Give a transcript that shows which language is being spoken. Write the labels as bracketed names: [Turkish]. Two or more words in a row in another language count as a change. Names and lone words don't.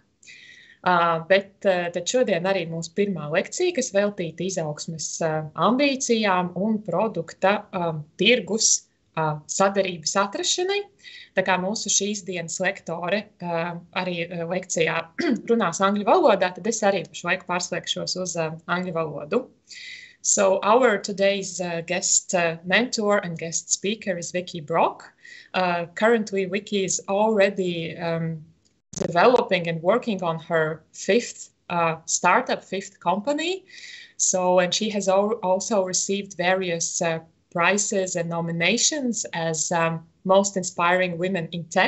[Latvian] Bet tad šodien arī mūsu pirmā lekcija, kas veltīta izaugsmes ambīcijām un produkta tirgus sadarības atrašanai. Tā kā mūsu šīs dienas lektore arī lekcijā runās angļu valodā, tad es arī pašlaik pārslēgšos uz angļu valodu. [English] So our today's guest mentor and guest speaker is Vicky Brock. Currently, Vicky is already developing and working on her 5th startup, 5th company. And she has also received various prizes and nominations as most inspiring women in tech.